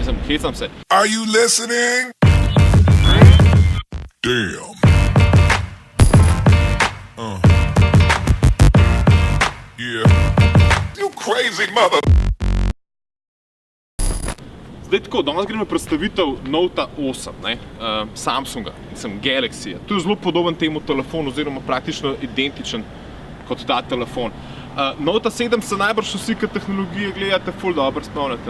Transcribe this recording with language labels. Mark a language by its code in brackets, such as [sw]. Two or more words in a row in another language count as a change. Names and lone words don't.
[sl] hecam se. [en] Are you listening? Damn. Yeah. You crazy mother. [sl] Zdaj tako, danes gremo predstavitev Note 8, ne, Samsunga, Galaxy. To je zelo podoben temu telefonu, oziroma praktično identičen kot ta telefon. Note 7 se najbrž vsi, ki tehnologije gledate, ful dobro spomnite.